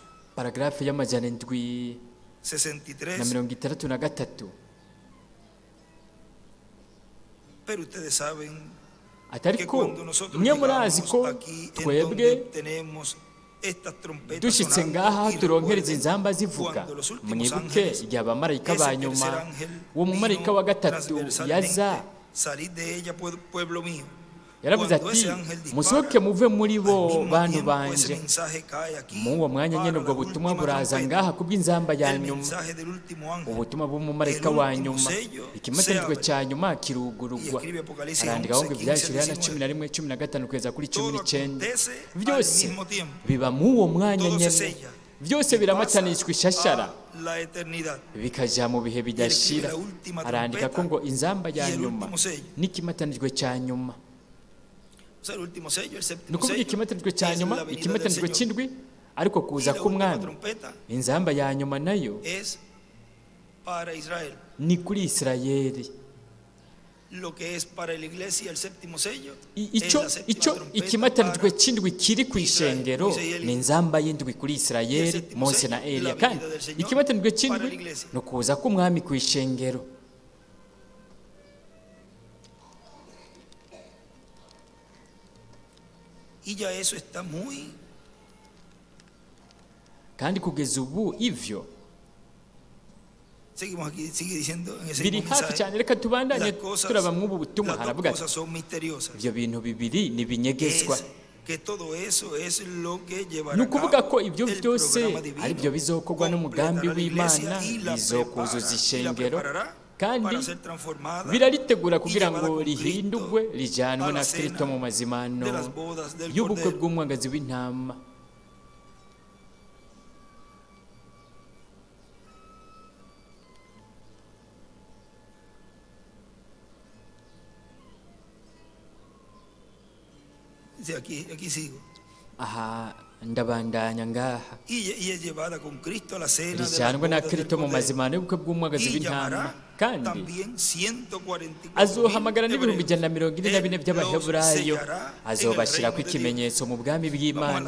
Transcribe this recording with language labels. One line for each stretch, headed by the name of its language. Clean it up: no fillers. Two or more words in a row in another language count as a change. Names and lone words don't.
Rundi: Paragarafe y'amajana indwi na 63.
Spanish: pero ustedes saben
Rundi: Atari
Spanish: que
Rundi: ko
Spanish: cuando nosotros
Rundi: mwe murazi
Spanish: llegamos
Rundi: ko
Spanish: aquí en
Rundi: twebwe
Spanish: donde tenemos estas trompetas
Rundi: dushitse
Spanish: sonando,
Rundi: ngaha
Spanish: y
Rundi: turonkereza
Spanish: recuerden
Rundi: inzamba zivuga,
Spanish: cuando los últimos
Rundi: mwibuke
Spanish: ángeles,
Rundi: igihe abamarayika ba
Spanish: ese
Rundi: nyuma,
Spanish: tercer ángel
Rundi: uwo mumarayika wa gatatu
Spanish: transversalmente,
Rundi: yaza
Spanish: salid de ella, pueblo mío.
Rundi: yaravuze
Spanish: Cuando
Rundi: ati
Spanish: ese ángel dispara,
Rundi: musohoke muve muri bo
Spanish: al mismo
Rundi: bantu
Spanish: tiempo ese
Rundi: banje.
Spanish: mensaje cae aquí
Rundi: Mu uwo mwanya nyene
Spanish: para
Rundi: ubwo
Spanish: la
Rundi: butumwa
Spanish: última
Rundi: buraza
Spanish: trompeta.
Rundi: ngaha kubw'inzamba ya
Spanish: El
Rundi: nyuma,
Spanish: mensaje del último ángel.
Rundi: ubutumwa bw'umumarayika
Spanish: El
Rundi: wa
Spanish: último
Rundi: nyuma,
Spanish: sello
Rundi: ikimatanijwe
Spanish: se
Rundi: cya
Spanish: abre.
Rundi: nyuma
Spanish: Y
Rundi: kirugurugwa.
Spanish: escribe Apocalipsis
Rundi: Arandikaho ngo
Spanish: 11,
Rundi: ibyahishuriwe na
Spanish: 15,
Rundi: 11, 15 kugeza kuri
Spanish: Todo
Rundi: 19.
Spanish: acontece
Rundi: Byose
Spanish: al mismo tiempo.
Rundi: biba mu uwo mwanya
Spanish: Todo se
Rundi: nyene,
Spanish: sella.
Rundi: byose
Spanish: Y
Rundi: biramatanishwa
Spanish: pasa
Rundi: ishashara,
Spanish: a la eternidad.
Rundi: bikaja mu bihe bidashira.
Spanish: la última
Rundi: Arandika ko ngo inzamba ya
Spanish: y el
Rundi: nyuma
Spanish: último sello.
Rundi: n'ikimatanijwe cya nyuma.
Spanish: O sea, el último sello, el
Rundi: Ni
Spanish: séptimo
Rundi: ukuvuga
Spanish: sello,
Rundi: ikimatanijwe cya
Spanish: es
Rundi: nyuma,
Spanish: la venida del
Rundi: ikimatanijwe
Spanish: Señor.
Rundi: cy'indwi, ariko kuza
Spanish: Y la última
Rundi: k'umwami.
Spanish: trompeta
Rundi: Inzamba ya nyuma nayo
Spanish: es para Israel.
Rundi: ni kuri Isirayeli.
Spanish: Lo que es para la iglesia el séptimo sello es
Rundi: Icyo
Spanish: la séptima trompeta
Rundi: ikimatanijwe
Spanish: para
Rundi: cy'indwi kiri ku ishengero ni inzamba y'indwi kuri Isirayeli, Mose na Eliya, kandi ikimatanijwe cy'indwi ni ukuza k'umwami ku ishengero.
Spanish: y ya eso está muy
Rundi: Kandi kugeza ubu ivyo
Spanish: seguimos aquí, sigue diciendo en ese
Rundi: biri
Spanish: mismo
Rundi: hafi
Spanish: mensaje.
Rundi: cyane. Reka tubandanye
Spanish: Las cosas,
Rundi: turaba mw'ubu butumwa.
Spanish: las dos
Rundi: Haravuga ati
Spanish: cosas son misteriosas.
Rundi: ibyo bintu bibiri ni binyegezwa.
Spanish: Es que todo eso es lo que llevará
Rundi: Ni
Spanish: a
Rundi: ukuvuga
Spanish: cabo
Rundi: ko ibyo
Spanish: el
Rundi: byose
Spanish: programa divino,
Rundi: ari byo bizokorwa n'umugambi
Spanish: completará la iglesia
Rundi: w'Imana,
Spanish: y la
Rundi: bizokuzuza
Spanish: prepara, y la
Rundi: ishengero
Spanish: preparará
Rundi: kandi biraritegura kugira ngo rihindurwe rijyanwe na Kristo mu mazimano y'ubukwe bw'umwagazi w'intama.
Spanish: Aquí sigo.
Rundi: Aha ndabandanya ngaha rijyanwe na Kristo mu mazimano y'ubukwe bw'umwagazi w'intama, kandi azohamagara n'ibihumbi 144 by'abaheburayo, azobashyirako ikimenyetso mu bwami bw'Imana.